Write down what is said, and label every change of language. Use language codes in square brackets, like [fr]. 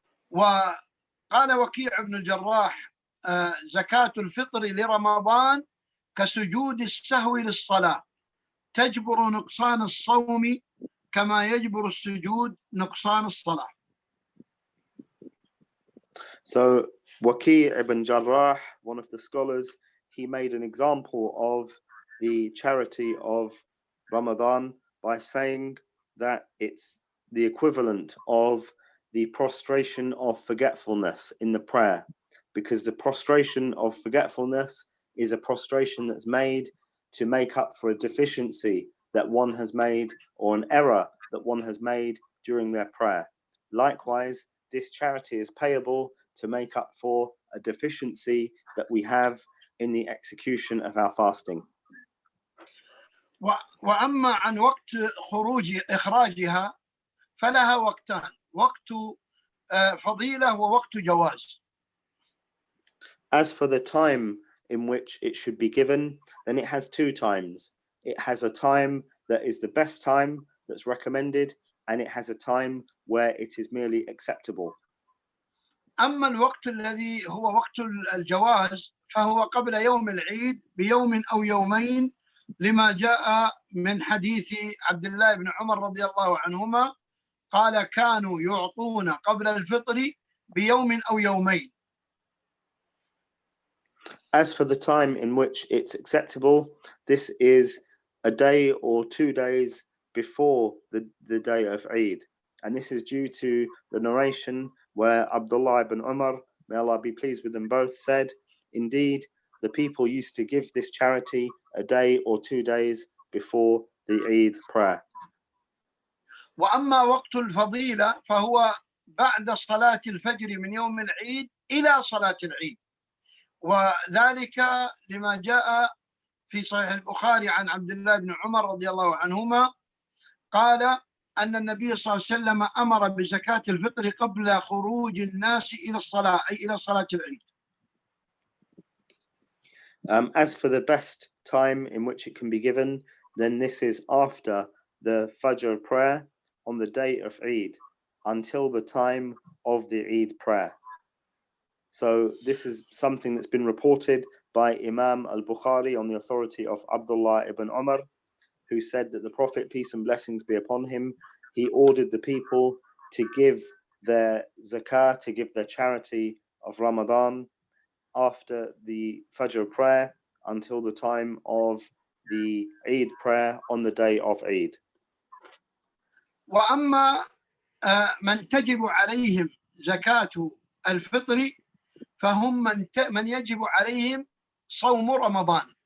[ar] وقال وكيع بن الجراح: زكاة الفطر لرمضان كسجود السهو للصلاة، تجبر نقصان الصوم كما يجبر السجود نقصان الصلاة. [en] So Waki' ibn Jarrah, one of the scholars, he made an example of the charity of Ramadan by saying that it's the equivalent of the prostration of forgetfulness in the prayer, because the prostration of forgetfulness is a prostration that's made to make up for a deficiency that one has made or an error that one has made during their prayer. Likewise, this charity is payable to make up for a deficiency that we have in the execution of our fasting. [ar] وأما عن وقت إخراجها فلها وقتان: وقت فضيلة ووقت جواز. [en] As for the time in which it should be given, then it has two times. It has a time that is the best time that's recommended, and it has a time where it is merely acceptable. [ar] أما الوقت الذي هو وقت الجواز فهو قبل يوم العيد بيوم أو يومين، لما جاء من حديث عبد الله بن عمر رضي الله عنهما قال: كانوا يعطون قبل الفطر بيوم أو يومين. [en] As for the time in which it's acceptable, this is a day or 2 days before the day of Eid. And this is due to the narration where Abdullah ibn Umar, may Allah be pleased with them both, said, indeed, the people used to give this charity a day or 2 days before the Eid prayer. [ar] وأما وقت الفضيلة فهو بعد صلاة الفجر من يوم العيد إلى صلاة العيد، وذلك لما جاء في صحيح البخاري عن عبد الله بن عمر رضي الله عنهما قال أن النبي صلى الله عليه وسلم أمر بزكاة الفطر قبل خروج الناس إلى الصلاة، أي إلى صلاة العيد. [en] As for the best time in which it can be given, then this is after the Fajr prayer on the day of Eid until the time of the Eid prayer. So this is something that's been reported by Imam al-Bukhari on the authority of Abdullah ibn Umar, who said that the Prophet, peace and blessings be upon him, he ordered the people to give their zakah, to give their charity of Ramadan after the Fajr prayer until the time of the Eid prayer on the day of Eid. [ar] وأما من تجب عليهم زكاة الفطر فهم من يجب عليهم صوم رمضان.